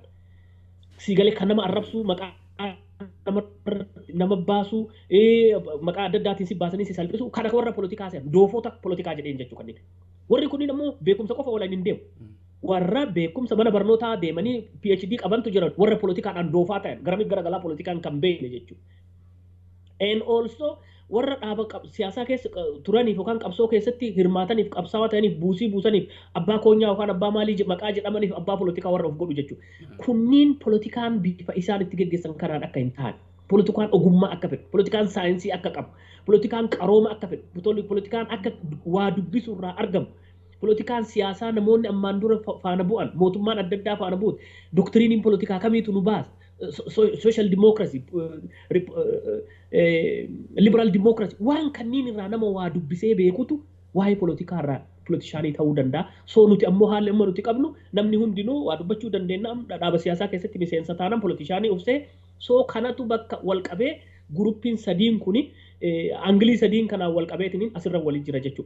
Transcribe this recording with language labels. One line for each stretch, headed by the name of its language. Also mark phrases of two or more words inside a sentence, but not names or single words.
Oromo: Siigalee kan nama arrabsuu maqaa nama baasuu maqaa adda addaatiin si baasanii si salphisuu kan akka warra politikaa se'an doofota politikaa jedheen jechuu kanneen. Warri kunniin ammoo beekumsa qofa waliin hin deemu. Warra beekumsa mana barnootaa deemanii PhD qabantu jiran warra politikaadhaan doofaa ta'an garamii garagalaa politikaan kan beekne jechuudha.
English: And also
Oromo: warra dhaaba siyaasaa keessa turaniif yookaan qabsoo keessatti hirmaataniif qabsaawaa ta'aniif buusii buusaniif abbaa koonyaa yookaan abbaa maalii maqaa jedhamaniif abbaa politikaa warra of godhu jechuudha. Kunniin politikaan bifa isaan itti geggeessan kanaan akka hin taane. Politikaan ogummaa akka fedhu, politikaan saayinsii akka qabu, politikaan qarooma akka fedhu, politikaan akka waa dubbisuu irraa argamu. Politikaan siyaasaa namoonni ammaan dura faana bu'an, mootummaan adda addaa faana bu'an, doktiriiniin politikaa kamiitu nu baasa.
English: Social democracy, liberal democracy,
Oromo: waan kanniin irraa nama waa dubbisee beekutu waa'ee politikaa irraa politishaanii ta'uu danda'a. So nuti ammoo haalli amma nuti qabnu namni hundinuu waa dubbachuu dandeenya dhaaba siyaasaa keessatti miseensa taanan politishaanii ufsee so kanatu bakka wal qabee guruppiin sadiin kuni Angilii sadiin kanaan wal qabeetiniin asirra waliin jira jechuudha.